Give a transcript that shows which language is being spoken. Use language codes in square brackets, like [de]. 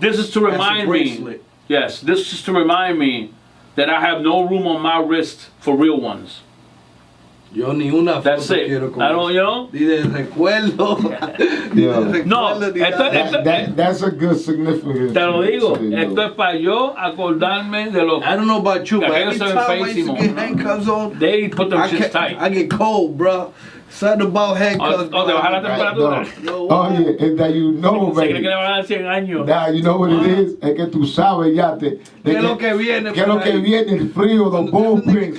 [en] This is to remind me. Yes, this is to remind me that I have no room on my wrist for real ones. [es] Yo ni una [en] That's it. I don't, [es] Dice recuerdo. No, [en] that's a good significance. [es] Te lo digo. Esto es para yo acordarme de los. [en] I don't know about you, but every time I used to get handcuffs on, they put them shits tight. I get cold, bro. Something about handcuffs. [es] Te baja la temperatura. [en] Oh yeah, it's that you know, baby. [es] Que le van a dar 100 años. [en] Nah, you know what it is? [es] Es que tú sabes ya ¿Qué es lo que viene? ¿Qué es lo que viene? El frío, [en] the bullpens.